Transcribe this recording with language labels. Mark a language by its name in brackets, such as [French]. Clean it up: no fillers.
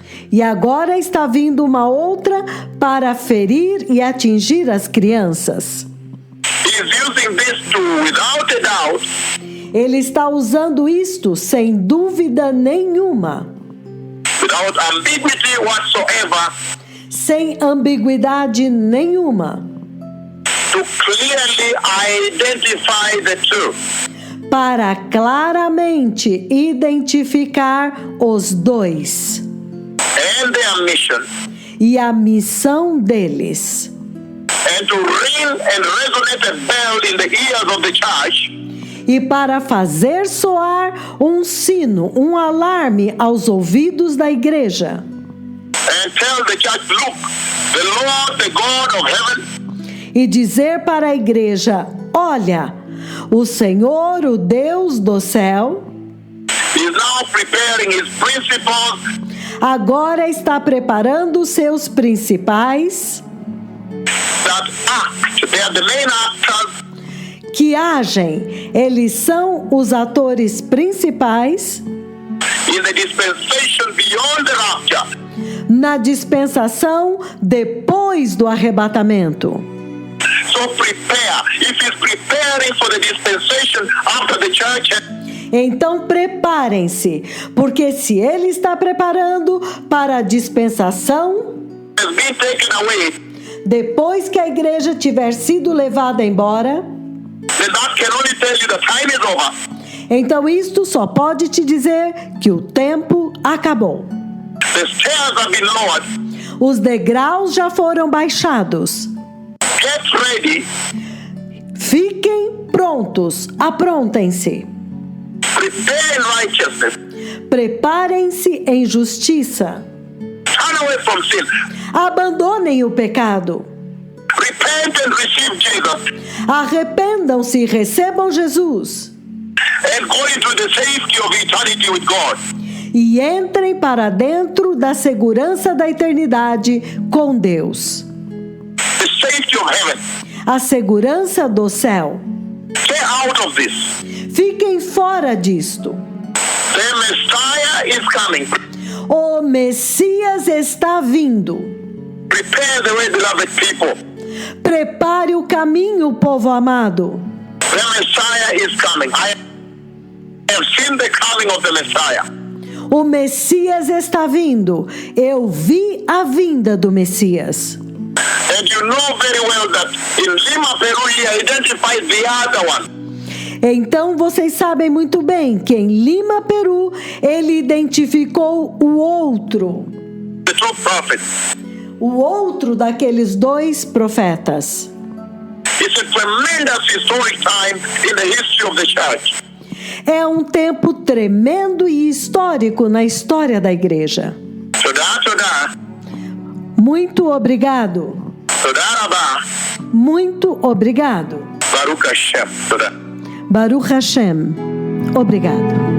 [Portuguese] E agora está vindo uma outra para ferir e atingir as crianças. [English] He's using this to, without a doubt, [Portuguese] Ele está usando isto sem dúvida nenhuma, [English] without ambiguity whatsoever, [Portuguese] sem ambiguidade nenhuma, [English] to clearly identify the two. [Portuguese] para claramente identificar os dois [English] And their mission, [Portuguese] e a missão deles, [English] and to ring and resonate a bell in the ears of the church, [Portuguese] e para fazer soar um sino, um alarme aos ouvidos da igreja, [English] and tell the church, look, the Lord, the God of heaven, [Portuguese] e dizer para a igreja: olha, o Senhor, o Deus do céu, [English] is now preparing his principles [Portuguese] agora está preparando os seus principais [English] that act. They are the main actors [Portuguese] que agem. Eles são os atores principais [English] in the dispensation beyond the rapture. [Portuguese] na dispensação depois do arrebatamento. [English] So prepare. If he's preparing for the dispensation after the church, [Portuguese] Então preparem-se, porque se Ele está preparando para a dispensação, [English] has been taken away, [Portuguese] depois que a igreja tiver sido levada embora, [English] then that can only tell you the time is over. [Portuguese] então isto só pode te dizer que o tempo acabou. [English] The stairs have been lowered. [Portuguese] Os degraus já foram baixados. [English] Get ready. [Portuguese] Fiquem prontos, aprontem-se. [English] Prepare in righteousness. [Portuguese] Preparem-se em justiça. [English] Turn away from sin. [Portuguese] Abandonem o pecado. [English] Repent and receive Jesus. [Portuguese] Arrependam-se e recebam Jesus. [English] And go into the safety of eternity with God. [Portuguese] E entrem para dentro da segurança da eternidade com Deus. [English] The safety of heaven. [Portuguese] A segurança do céu. [English] Stay out of this. [Portuguese] Fiquem fora disto. [English] The Messiah is coming. [Portuguese] O Messias está vindo. [English] Prepare the way, beloved people. [Portuguese] Prepare o caminho, povo amado. [English] The Messiah is coming. I have seen the coming of the Messiah. [Portuguese] O Messias está vindo. Eu vi a vinda do Messias. [English] And you know very well that in Lima, Peru, he identified the other one. [Portuguese] Então vocês sabem muito bem que em Lima, Peru, ele identificou o outro. [English] The true prophet. [Portuguese] O outro daqueles dois profetas. [English] It's a tremendous historic time in the history of the church. [Portuguese] É um tempo tremendo e histórico na história da igreja. [Hebrew] Toda. [Portuguese] Muito obrigado. [Hebrew] Toda Rabba. [Portuguese] Muito obrigado. [Hebrew] Baruch Hashem. Toda. Baruch Hashem. [Portuguese] Obrigado.